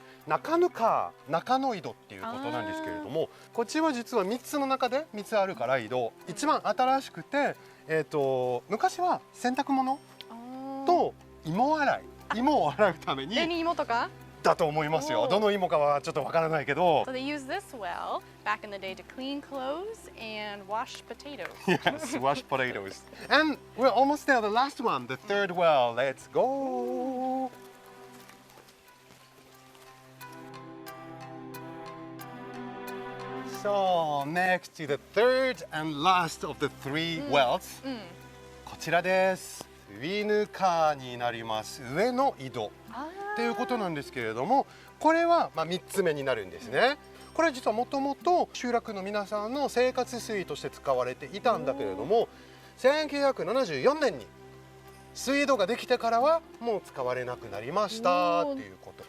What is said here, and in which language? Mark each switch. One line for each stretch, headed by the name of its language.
Japanese: 中野井戸っていうことなんですけれども、こっちは実は3つの中で3つあるから井戸、一番新しくて、昔は洗濯物と芋洗い芋を洗うために紅芋とかだと思いますよ。おーどの芋かはちょっとわからないけど。
English: So they used this well back in the day to clean clothes and wash potatoes. Yes, wash potatoes. And we're almost there, the last one, the third well. Let's go. So, next to the third and last of the three wells.
Japanese: こちらです。ウィヌカーになります。上の井戸っていうことなんですけれども、これは3つ目になるんですね。これは実はもともと集落の皆さんの生活水として使われていたんだけれども、1974年に水道ができてからはもう使われなくなりましたっていうこと。